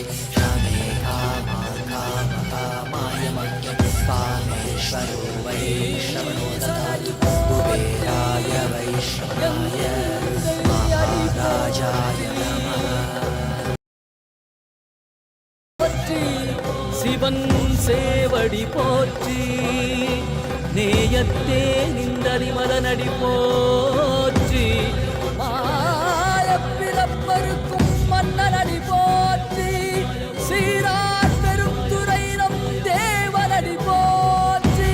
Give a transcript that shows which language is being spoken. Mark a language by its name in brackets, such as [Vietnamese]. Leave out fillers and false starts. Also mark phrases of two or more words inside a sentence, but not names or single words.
[Sanskrit] श्यामे कामान् कामकामाय मह्यं कामेश्वरो वै श्रवणो ददातु. कुबेराय वैश्रवणाय महाराजाय नमः. [Tamil] சிவன் சேவடி போற்றி, நேயத்தே நின்றறிமலனடி போற்றி. மாயப்பிறப்பருக்கும் மன்னனடி போற்றி, சீரார் பெரும் துறை நம் தேவனடி போற்றி.